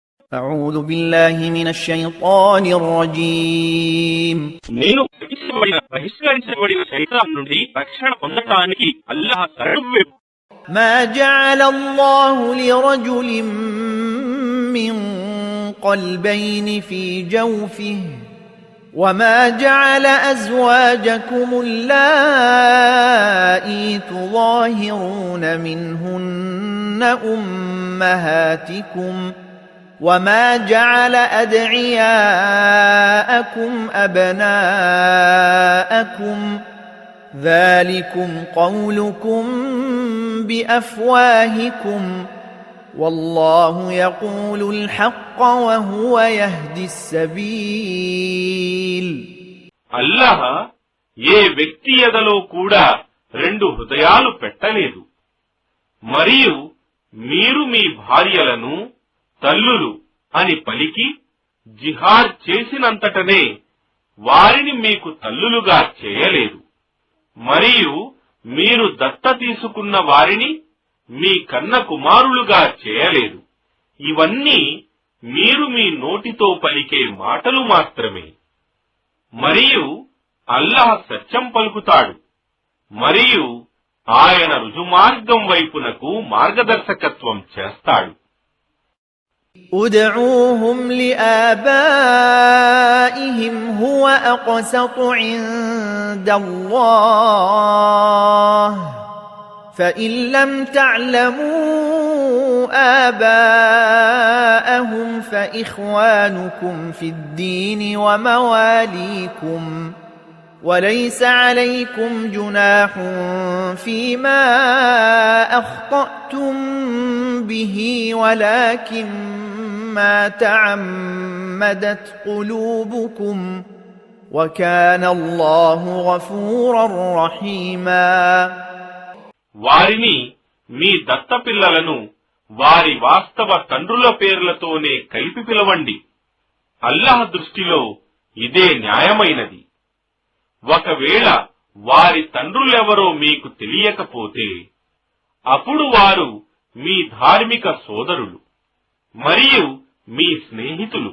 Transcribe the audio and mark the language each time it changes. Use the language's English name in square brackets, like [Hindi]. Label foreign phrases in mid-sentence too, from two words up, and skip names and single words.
[Arabic] أعوذ بالله من الشيطان الرجيم [Telugu] నేను బహిష్కరించబడిన శైతాన్ నుండి రక్షణ పొందడానికి అల్లాహ్ శరణు. [Arabic] ما جعل الله لرجل من قلبين في جوفه وما جعل أزواجكم اللائي تظاهرون منهن أمهاتكم وما جعل أدعياءكم أبناءكم ذلكم قولكم بأفواهكم والله يقول الحق وهو يهدي السبيل. [Telugu] అల్లాహ్ ఏ వ్యక్తి ఎదలో కూడా రెండు హృదయాలు పెట్టలేదు. మరియు మీరు మీ భార్యలను తల్లులు అని పలికి జిహాద్ చేసినంతటనే వారిని మీకు తల్లులుగా చేయలేదు. మరియు మీరు దత్త తీసుకున్న వారిని మీ కన్న కుమారులుగా చేయలేదు. ఇవన్నీ మీరు మీ నోటితో పలికే మాటలు మాత్రమే. మరియు అల్లాహ్ సత్యం పలుకుతాడు. మరియు ఆయన రుజుమార్గం వైపునకు మార్గదర్శకత్వం చేస్తాడు. [Arabic] ادعوهم لآبائهم هو أقسط عند الله فإن لم تعلموا آباءهم فإخوانكم في الدين ومواليكم وليس عليكم جناح فيما أخطأتم به ولكن ما تعمدت قلوبكم وكان الله غفورا رحيما. [Telugu] వారిని మీ దత్త పిల్లలను వారి వాస్తవ తండ్రుల పేర్లతోనే కలిపి పిలవండి. అల్లాహ్ దృష్టిలో ఇదే న్యాయమైనది. ఒకవేళ వారి తండ్రులెవరో మీకు తెలియకపోతే అప్పుడు వారు మీ ధార్మిక సోదరులు మరియు మీ స్నేహితులు.